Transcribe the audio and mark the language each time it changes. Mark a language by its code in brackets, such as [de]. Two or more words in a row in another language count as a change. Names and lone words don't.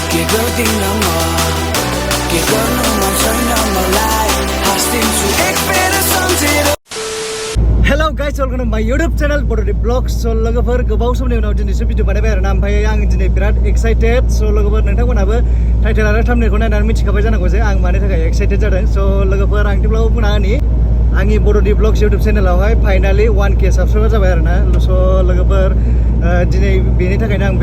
[en] building no more. Give up no more, turn on my light. Hosting to experience something. Hello guys, welcome to my YouTube channel Bododi Vlogs. [brx] So लोगोफोर गोबाव समनि उनाव दिनैसो भिडिअ बानायबाय आरोना ओमफ्राय आं दिनै बिराद एक्साइटेड स' लोगोफोर नोंथांमोनाबो टाइटेल आरो थाम्बनेलखौ नायनानै मिथिखाबाय जानांगौ जे आं मानि थाखाय एक्साइटेड जादों स' लोगोफोर आं थेवब्लाबो बुंना होनि आंनि बड'दि ब्लग्स YouTube चेनेलावहाय [en] finally 1K subscriber [brx] जाबाय आरोना स' लोगोफोर दिनै बेनि थाखायनो आं